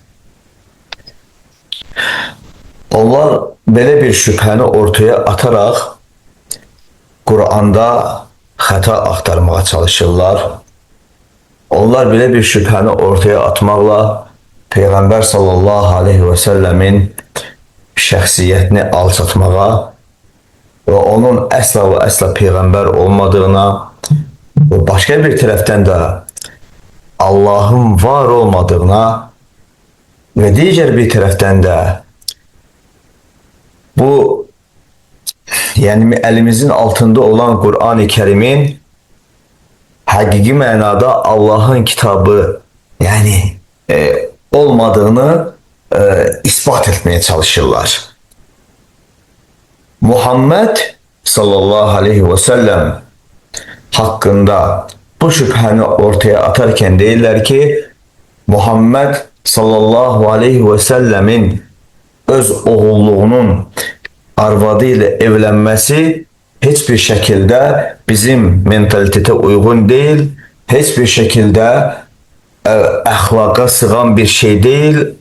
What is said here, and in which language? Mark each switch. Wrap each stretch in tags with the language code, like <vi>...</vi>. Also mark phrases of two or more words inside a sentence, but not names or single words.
<tr>Onlar böyle bir şüpheni ortaya atarak Kur'an'da hata aktarmaya çalışırlar. Onlar böyle bir şüpheni ortaya atmakla Peygamber</tr> <ar>صلى الله عليه وسلم</ar> <az>şəxsiyyətini alçatmağa və onun əsla və əsla peyğəmbər olmadığına və başqa bir tərəfdən də Allahın var olmadığına və digər bir tərəfdən də bu yəni əlimizin altında olan Qur'an-ı Kərimin həqiqi mənada Allahın kitabı yəni olmadığını</az> <tr>ispat etmeye çalışırlar. Muhammed</tr> <ar>صلى الله عليه وسلم</ar> <tr>hakkında bu şüpheni ortaya atarken değiller ki Muhammed</tr> <ar>صلى الله عليه وسلم</ar> <tr>öz oğulluğunun arvadı ile evlenmesi hiçbir şekilde bizim mentalitete uygun değil, hiçbir şekilde ahlaka sığan bir şey değil.</tr>